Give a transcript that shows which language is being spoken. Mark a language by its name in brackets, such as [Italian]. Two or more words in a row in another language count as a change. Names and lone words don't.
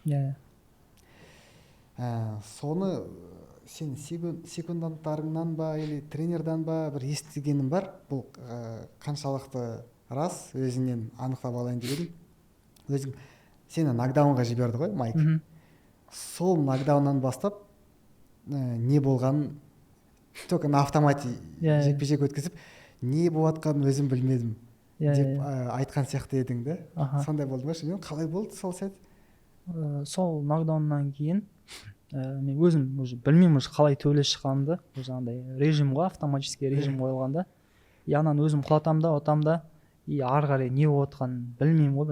[Kazakh] Соны сен секунданттарыңнан ба или тренердан ба бір естігенім бар. Бұл қаншалықты рас, өзіңнен анықтап алайын деп едім. Өзің сені нокдаунға жіберді ғой Майк. Сол нокдауннан бастап не болғанын [Russian] только на автомате [Kazakh] жекпе-жек өткізіп, не болатқанын өзім білмедім деп айтқан сияқты едің да. Сондай болды ма? Қалай болды сол сәт? Сол нокдауннан кейін мен өзім уже білмеймін қалай төбелес шыққанымды. Жаңағыдай режим ғой, [Russian] автоматический режим [Kazakh] қойылғанда. Яғынан өзім құлатам да, отам да, и ары қарай не болып жатқанын білмеймін ғой.